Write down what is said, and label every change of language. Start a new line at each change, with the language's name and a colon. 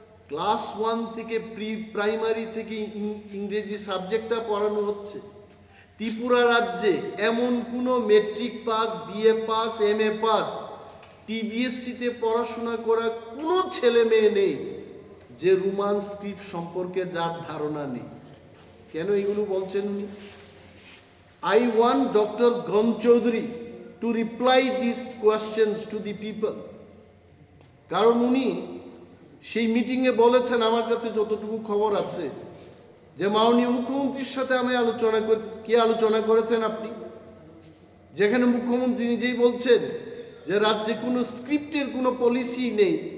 Bangla: Class 1 থেকে pre primary থেকে ইংরেজি সাবজেক্টটা পড়ানো হচ্ছে। ত্রিপুরা রাজ্যে এমন কোনো matric pass, BA pass, MA pass টিবিএসসিতে পড়াশোনা করা কোনো ছেলে মেয়ে নেই যে রোমান স্ক্রিপ্ট সম্পর্কে যার ধারণা নেই। কেন এগুলো বলছেন উনি?
English: I want Dr. Gon Chaudhary to reply these questions to the people.
Bangla: কারণ উনি সেই মিটিংয়ে বলেছেন, আমার কাছে যতটুকু খবর আছে, যে মাননীয় মুখ্যমন্ত্রীর সাথে আমি আলোচনা করেছেন আপনি, যেখানে মুখ্যমন্ত্রী নিজেই বলছেন যে রাজ্যে কোনো স্ক্রিপ্টের কোনো পলিসি নেই।